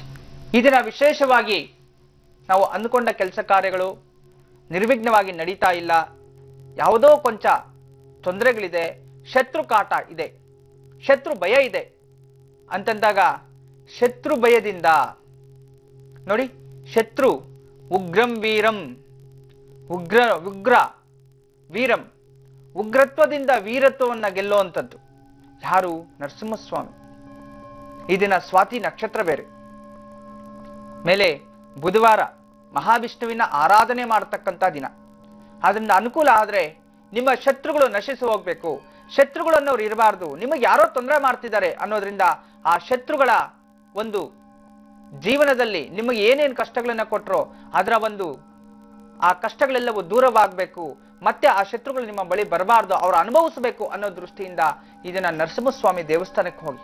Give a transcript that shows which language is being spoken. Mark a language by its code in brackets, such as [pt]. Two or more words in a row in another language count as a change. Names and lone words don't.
[kn] ಈ ದಿನ ವಿಶೇಷವಾಗಿ ನಾವು ಅಂದುಕೊಂಡ ಕೆಲಸ ಕಾರ್ಯಗಳು ನಿರ್ವಿಘ್ನವಾಗಿ ನಡೀತಾ ಇಲ್ಲ, ಯಾವುದೋ ಕೊಂಚ ತೊಂದರೆಗಳಿದೆ, ಶತ್ರು ಕಾಟ ಇದೆ, ಶತ್ರು ಭಯ ಇದೆ ಅಂತಂದಾಗ ಶತ್ರು ಭಯದಿಂದ ನೋಡಿ, ಶತ್ರು ಉಗ್ರಂ ವೀರಂ, ಉಗ್ರ ವೀರಂ, ಉಗ್ರತ್ವದಿಂದ ವೀರತ್ವವನ್ನ ಗೆಲ್ಲುವಂಥದ್ದು ಯಾರು? ನರಸಿಂಹಸ್ವಾಮಿ. ಈ ದಿನ ಸ್ವಾತಿ ನಕ್ಷತ್ರ ಬೇರೆ. ಮೇಲೆ ಬುಧವಾರ ಮಹಾವಿಷ್ಣುವಿನ ಆರಾಧನೆ ಮಾಡತಕ್ಕಂಥ ದಿನ. ಅದರಿಂದ ಅನುಕೂಲ ಆದ್ರೆ ನಿಮ್ಮ ಶತ್ರುಗಳು ನಶಿಸಿ ಹೋಗ್ಬೇಕು, ಶತ್ರುಗಳನ್ನವ್ರು ಇರಬಾರ್ದು, ನಿಮಗೆ ಯಾರೋ ತೊಂದರೆ ಮಾಡ್ತಿದ್ದಾರೆ ಅನ್ನೋದ್ರಿಂದ ಆ ಶತ್ರುಗಳ ಒಂದು ಜೀವನದಲ್ಲಿ ನಿಮಗೆ ಏನೇನು ಕಷ್ಟಗಳನ್ನ ಕೊಟ್ಟರೋ ಅದರ ಒಂದು ಆ ಕಷ್ಟಗಳೆಲ್ಲವೂ ದೂರವಾಗಬೇಕು, ಮತ್ತೆ ಆ ಶತ್ರುಗಳು ನಿಮ್ಮ ಬಳಿ ಬರಬಾರ್ದು, ಅವ್ರು ಅನುಭವಿಸಬೇಕು ಅನ್ನೋ ದೃಷ್ಟಿಯಿಂದ ಇದನ್ನ ನರಸಿಂಹಸ್ವಾಮಿ ದೇವಸ್ಥಾನಕ್ಕೆ ಹೋಗಿ.